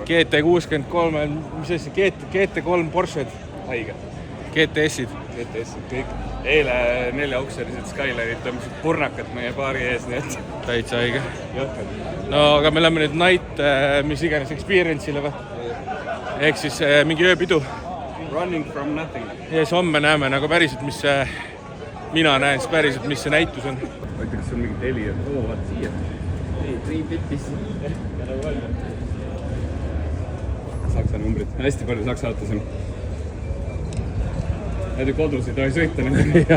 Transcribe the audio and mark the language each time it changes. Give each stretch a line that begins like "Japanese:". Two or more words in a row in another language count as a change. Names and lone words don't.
Estonian: GT63, mis asi, GT3 Porsche'd. Haige. GTS-id, kõik. Eile 4-aukselised Skyline'id tõmbasid purnakat meie baari ees, nii et... Täitsa haige. Jõhkad. No, aga me läheme nüüd Night, mis iganes Experience'ile või? Ehk siis mingi ööpidu.
English: Running from nothing.
Estonian: Ja siis homme näeme nagu päriselt, mis see... Mina näen siis päriselt, mis see näitus on. Ma ei tea, kas on mingit heli, et vaat siia. Ei, 3 bitis. Saksa numbrid. Hästi palju saksa autos on. Näidu kodus ei tohi sõita nendega.